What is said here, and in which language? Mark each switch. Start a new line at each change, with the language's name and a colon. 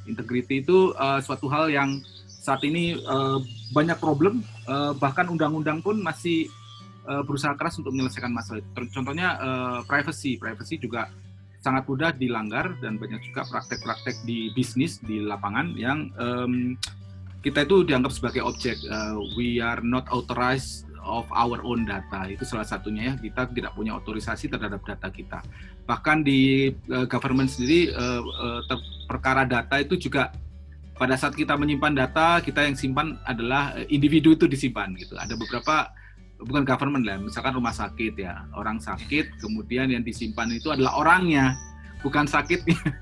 Indonesian: Integrity itu suatu hal yang saat ini banyak problem, bahkan undang-undang pun masih berusaha keras untuk menyelesaikan masalah itu. Contohnya privacy juga sangat mudah dilanggar dan banyak juga praktek-praktek di bisnis di lapangan yang kita itu dianggap sebagai objek.
English: We are not authorized of our own data.
Indonesian: Itu salah satunya ya, kita tidak punya otorisasi terhadap data kita. Bahkan di government sendiri perkara data itu juga pada saat kita menyimpan data, kita yang simpan adalah individu itu disimpan gitu. Ada beberapa, bukan government lah, misalkan rumah sakit ya, orang sakit, kemudian yang disimpan itu adalah orangnya, bukan sakitnya.